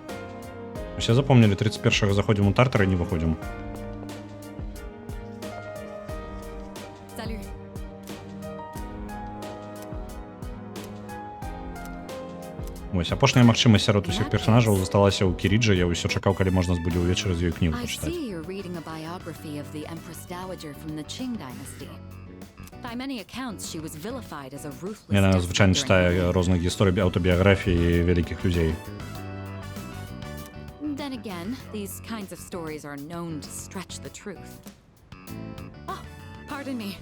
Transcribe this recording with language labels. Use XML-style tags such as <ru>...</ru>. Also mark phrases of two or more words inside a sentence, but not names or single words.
<be>Усе запомнілі, 31-га заходзім у Тартар і не выходзім. Salut. Вось, апошняя магчымасць сярод усіх персанажаў засталася ў Кіріджа. Я ўсё чакаў, калі можна будзе ўвечары з ёй кнігу</be> <en>I</en> <be>пачытаць.</be> <en>see you're reading a biography of the Empress Dowager from the Qing dynasty. By many accounts, she was vilified as a ruthless.</en> <be>Яна</be> <en>despot</en> <be>звычайна</be> <en>during</en> <be>чытае</be> <en>her reign.</en> <be>розныя гісторыі аўтабіяграфіі вялікіх людзей.</be> <en>Then again, these kinds of stories are known to stretch the truth. Oh, pardon me.</en>